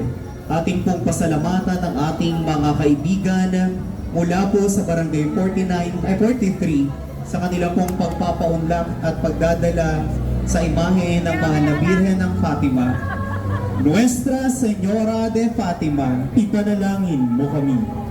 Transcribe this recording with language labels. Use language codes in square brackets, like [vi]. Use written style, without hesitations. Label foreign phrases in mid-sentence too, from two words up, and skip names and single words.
[tl] Ating pong pasalamatan ng ating mga kaibigan mula po sa Barangay 43 sa kanila pong pagpapaunlak at pagdadala sa imahe ng mahal na Birhen ng Fatima. Nuestra Señora de Fatima, ipanalangin mo kami.